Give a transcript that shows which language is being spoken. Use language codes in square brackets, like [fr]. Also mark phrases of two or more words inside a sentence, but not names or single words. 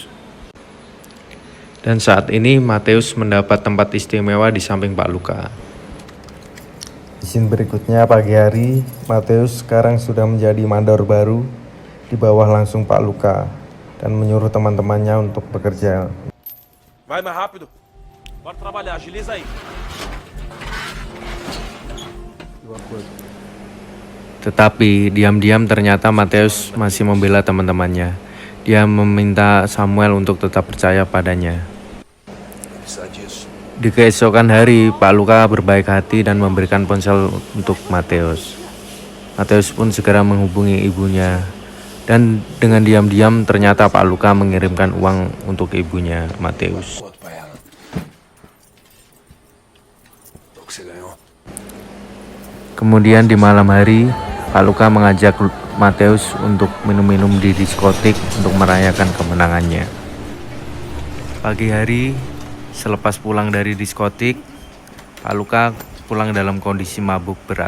[id] Dan saat ini Mateus mendapat tempat istimewa di samping Pak Luka. Di scene berikutnya pagi hari, Mateus sekarang sudah menjadi mandor baru di bawah langsung Pak Luka dan menyuruh teman-temannya untuk bekerja. [pt] Vai mais rápido. Bora trabalhar, agiliza aí. [id] Tetapi diam-diam ternyata Matius masih membela teman-temannya. Dia meminta Samuel untuk tetap percaya padanya. [pt] Apesar disso, [id] Di keesokan hari, Pak Luka berbaik hati dan memberikan ponsel untuk Matius. Matius pun segera menghubungi ibunya. Dan dengan diam-diam ternyata Pak Luka mengirimkan uang untuk ibunya, Matius. [pt] conto pra ela. O que você ganhou? [id] Kemudian di malam hari, Pak Luka mengajak Matius untuk minum-minum di diskotik untuk merayakan kemenangannya. Pagi hari, selepas pulang dari diskotik, Pak Luka pulang dalam kondisi mabuk berat.